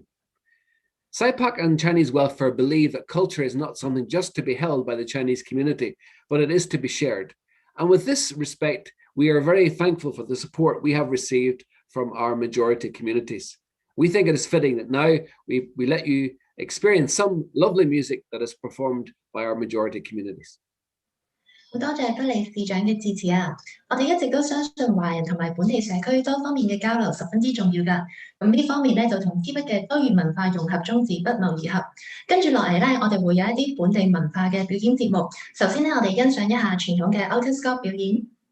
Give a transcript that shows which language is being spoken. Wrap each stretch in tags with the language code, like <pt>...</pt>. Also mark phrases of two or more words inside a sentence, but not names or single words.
<en>SIPAC and Chinese Welfare believe that culture is not something just to be held by the Chinese community, but it is to be shared. And with this respect, we are very thankful for the support we have received from our majority communities. We think it is fitting that now we let you experience some lovely music that is performed by our majority communities.</en> <yue>好多謝德利市長嘅致辭啊！我哋一直都相信華人同埋本地社區多方面嘅交流十分之重要㗎。咁呢方面咧就同 TVB 嘅多元文化融合宗旨不謀而合。跟住落嚟咧，我哋會有一啲本地文化嘅表演節目。首先咧，我哋欣賞一下傳統嘅 Outer Scope 表演。</yue>